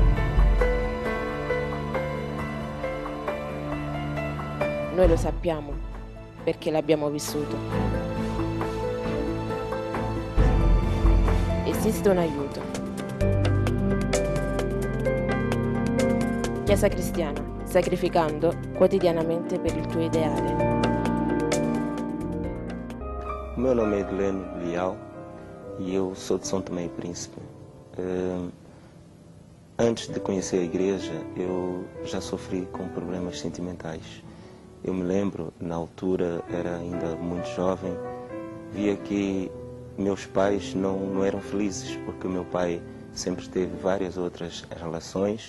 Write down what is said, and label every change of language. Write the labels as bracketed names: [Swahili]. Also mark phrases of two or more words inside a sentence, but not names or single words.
[Italian] Noi lo sappiamo perché l'abbiamo vissuto. Esiste un aiuto. Chiesa cristiana, sacrificando quotidianamente per il tuo ideale. [Portuguese] O meu nome é Edileno Leal e eu sou de São Tomé e Príncipe. Antes de conhecer a igreja, eu já sofri com problemas sentimentais. Eu me lembro, na altura, era ainda muito jovem, via que meus pais não eram felizes, porque o meu pai sempre teve várias outras relações.